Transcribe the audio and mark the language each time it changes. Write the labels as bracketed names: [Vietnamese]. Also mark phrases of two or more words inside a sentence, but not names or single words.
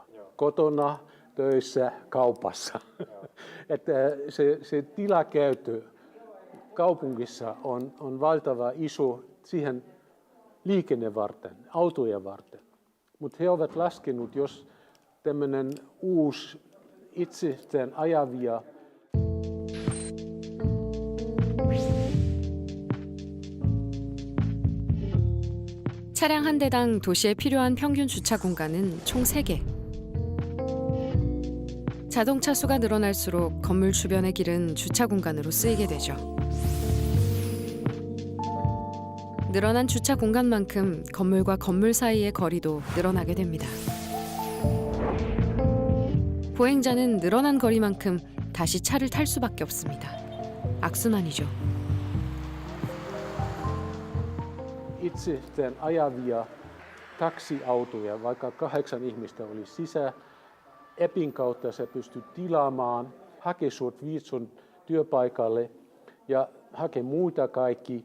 [Finnish] Kotona, töissä, kaupassa. Että se tilakäyttö kaupungissa on valtava iso siihen liikenne varten, autoja varten. Mutta he ovat laskenut, jos tämmöinen uusi itsestään ajavia [Korean] 차량 한 대당 도시에 필요한 평균 주차 공간은 총 3개. 자동차 수가 늘어날수록 건물 주변의 길은 주차 공간으로 쓰이게 되죠. 늘어난 주차 공간만큼 건물과 건물 사이의 거리도 늘어나게 됩니다. 보행자는 늘어난 거리만큼 다시 차를 탈 수밖에 없습니다. 악순환이죠. [Finnish] itsestään ajavia taksiautoja, vaikka 8 ihmistä oli sisään. Appin kautta sä pystyt tilaamaan, hakee sut Viitsun työpaikalle ja hakee muita kaikki.